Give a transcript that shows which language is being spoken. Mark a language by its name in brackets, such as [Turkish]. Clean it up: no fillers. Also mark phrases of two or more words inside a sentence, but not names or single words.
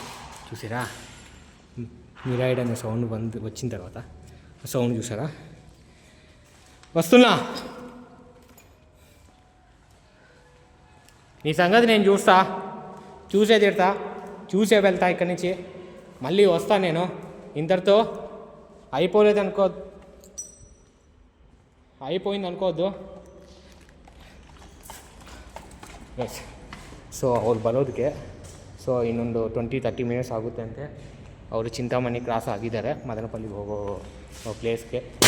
[Telugu] చూసారా, మిరాయిడ్ అనే సౌండ్ వచ్చిన తర్వాత సౌండ్ చూసారా? వస్తున్నా, నీ సంగతి నేను చూసే తిడతా, చూసే వెళ్తా ఇక్కడి నుంచి. మళ్ళీ వస్తా నేను. ఇంతటితో అయిపోయింది ಅನ್ಕೋದು. [English] Yes, so [Kannada] ಅವ್ರು ಬರೋದಕ್ಕೆ ಇನ್ನೊಂದು 20-30 ಮಿನಿಟ್ಸ್ ಆಗುತ್ತೆ ಅಂತೆ. ಅವರು ಚಿಂತಾಮಣಿ ಕ್ರಾಸ್ ಆಗಿದ್ದಾರೆ, ಮದನಪಲ್ಲಿಗೆ ಹೋಗೋ ಪ್ಲೇಸ್ಗೆ.